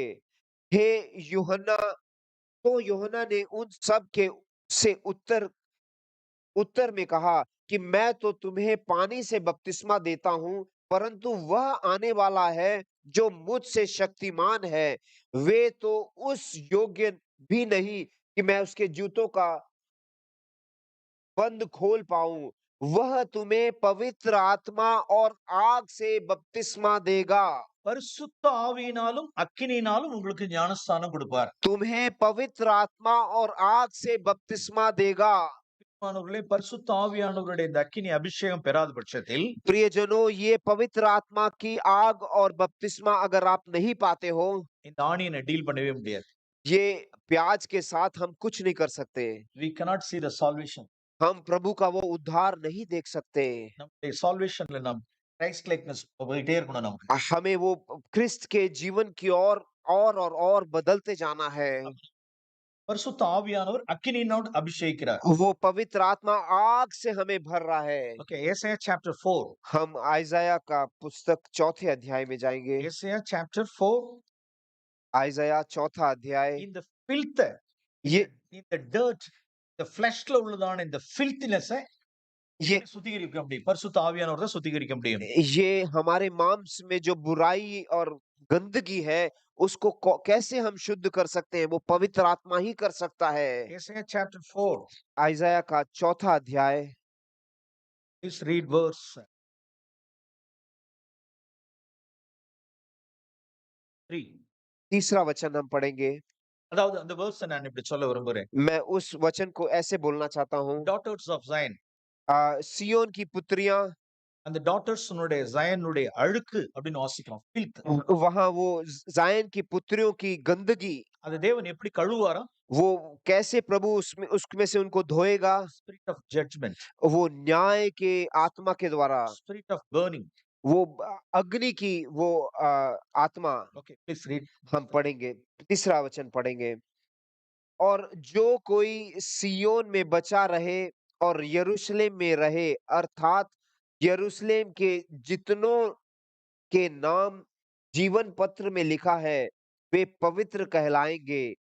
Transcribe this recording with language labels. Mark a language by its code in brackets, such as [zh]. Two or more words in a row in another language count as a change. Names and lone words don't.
[hi] हे यूहन्ना, तो यूहन्ना ने उन सब के से उत्तर में कहा कि मैं तो तुम्हें पानी से बपतिस्मा देता हूँ, परंतु वह आने वाला है जो मुझसे शक्तिमान है, वे तो उस योग्य भी नहीं कि मैं उसके जूतों का बंद खोल पाऊं। वह तुम्हें पवित्र आत्मा और आग से बपतिस्मा देगा। [ta] பரிசுத்த ஆவியினாலும் அக்கினியினாலும் உங்களுக்கு ஞானஸ்நானம் கொடுப்பார். [hi] तुम्हें पवित्र आत्मा और आग से बपतिस्मा देगा। [ta] பரிசுத்த ஆவியானவருடைய இந்த அக்கினி அபிஷேகம் பெறாத பட்சத்தில், [hi] प्रियजनों, ये पवित्र आत्मा की आग और बपतिस्मा अगर आप नहीं पाते हो, [ta] இந்த ஆணியனை டீல் பண்ணவே முடியாது. [hi] ये प्याज के साथ हम कुछ नहीं कर सकते। [en] We cannot see the salvation. [hi] हम प्रभु का वो उद्धार नहीं देख सकते। [ta] நம்முடைய salvationல நாம் [en] Christ likeness [ta] போயிட்டே இருக்கணும் நமக்கு. [hi] हमें वो क्रिस्त के जीवन की और बदलते जाना है। [ta] பரிசுத்த ஆவியானவர் அக்கினியினோடு அபிஷேகிக்கிறார். [hi] वो पवित्र आत्मा आग से हमें भर रहा है। [en] Okay, Isaiah chapter 4. [hi] हम आइजाया का पुस्तक 4थे अध्याय में जाएंगे। [en] Isaiah chapter 4. [hi] आइजाया 4था अध्याय। [en] In the filth, in the dirt, the fleshல [ta] உள்ளதான இந்த filthiness ये சுத்திகரிக்க முடியும். பரிசுத்த ஆவியானவர் தான் சுத்திகரிக்க முடியும். [hi] ये हमारे मांस में जो बुराई और गंदगी है, उसको कैसे हम शुद्ध कर सकते हैं? वो पवित्र आत्मा ही कर सकता है। [en] Isaiah chapter 4. [hi] आइजाया का 4था अध्याय। [en] Please read verse 3. [hi] तीसरा वचन हम पढ़ेंगे। [ta] அதாவது அந்த verse நான் இப்படி சொல்ல விரும்புறேன். [hi] मैं उस वचन को ऐसे बोलना चाहता हूँ। [en] Daughters of Zion. [hi] सियोन की पुत्रियां, [ta] அந்த டாட்டர்ஸ்னுடைய ஜாயனுடைய அழுக்கு அப்படின்னு வாசிக்கிறோம். [en] filth. [hi] वहां वो जायन की पुत्रियों की गंदगी, [ta] அது தேவன் எப்படி கழுவாரா? [hi] वो कैसे प्रभु उसमें से उनको धोएगा? [en] Spirit of judgment. [hi] वो न्याय के आत्मा के द्वारा, [en] Spirit of burning. [hi] वो अग्नि की वो आत्मा। [en] Okay, please read. [hi] हम पढ़ेंगे, तीसरा वचन पढ़ेंगे। और जो कोई सियोन में बचा रहे और यरूशलेम में रहे, अर्थात यरूशलेम के जितनों के नाम जीवन पत्र में लिखा है, वे पवित्र कहलाएंगे।